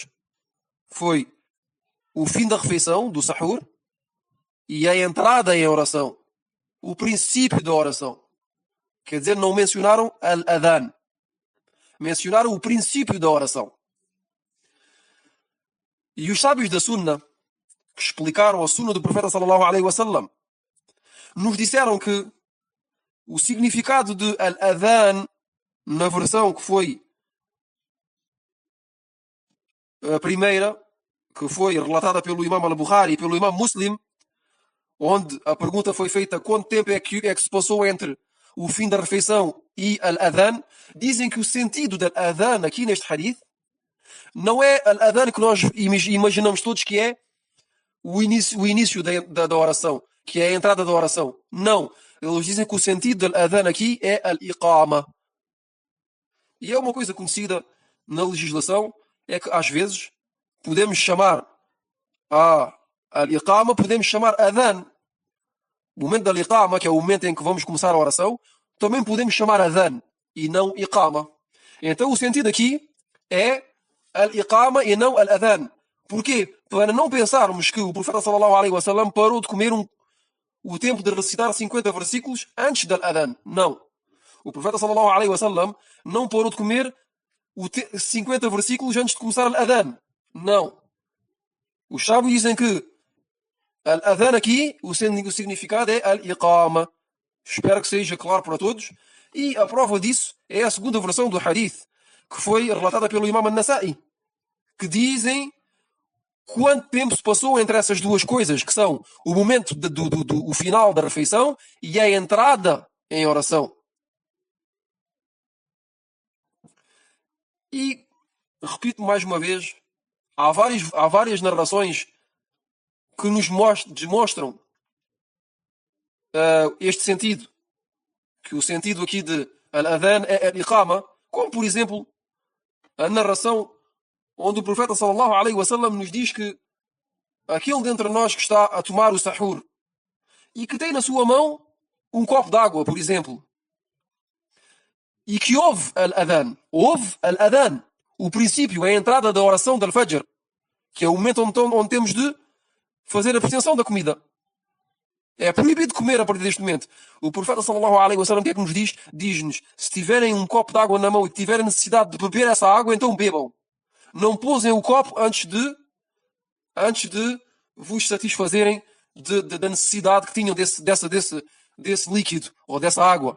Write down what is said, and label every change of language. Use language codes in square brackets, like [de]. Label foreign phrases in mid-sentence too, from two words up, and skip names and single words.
[pt] Foi o fim da refeição, do sahur, e a entrada em oração. O princípio da oração. Quer dizer, não mencionaram al-adhan. Mencionaram o princípio da oração. E os sábios da Sunnah, que explicaram a Sunnah do profeta [ar] صلى الله عليه وسلم, [pt] nos disseram que o significado de al-adhan, na versão que foi a primeira, que foi relatada pelo Imam Al-Bukhari e pelo Imam Muslim, onde a pergunta foi feita: quanto tempo é que se passou entre o fim da refeição e al-adhan? Dizem que o sentido da adhan aqui neste hadith não é al-adhan que nós imaginamos todos, que é o início da oração, que é a entrada da oração. Não. Eles dizem que o sentido da adhan aqui é al-iqama. E é uma coisa conhecida na legislação, é que às vezes podemos chamar a al-iqama, podemos chamar adhan. O momento da al-iqama, que é o momento em que vamos começar a oração, também podemos chamar adhan e não iqama. Então o sentido aqui é al-iqama e não al-adhan. Porquê? Para não pensarmos que o profeta [ar] صلى الله عليه وسلم [pt] parou de comer o tempo de recitar 50 versículos antes da adhan. Não. O profeta [ar] صلى الله عليه وسلم [pt] não parou de comer 50 versículos antes de começar a adhan. Não. Os sábios dizem que al-adhan aqui, o significado é al-iqama. Espero que seja claro para todos. E a prova disso é a segunda versão do hadith, que foi relatada pelo Imam An-Nasa'i, que dizem quanto tempo se passou entre essas duas coisas, que são o momento do final da refeição e a entrada em oração. E, repito mais uma vez, há várias narrações que nos demonstram este sentido, que o sentido aqui de al-adhan é al-iqama, como por exemplo a narração onde o profeta [ar] صلى الله عليه وسلم [pt] nos diz que aquele dentre nós que está a tomar o sahur e que tem na sua mão um copo d'água, por exemplo, e que ouve al-adhan, o princípio, a entrada da oração del Fajr, que é o momento onde temos de fazer a abstenção da comida. É proibido comer a partir deste momento. O profeta [ar] صلى الله عليه وسلم, [pt] o que é que nos diz? Diz-nos, se tiverem um copo de água na mão e tiverem necessidade de beber essa água, então bebam. Não pousem o copo antes de vos satisfazerem da necessidade que tinham desse líquido ou dessa água.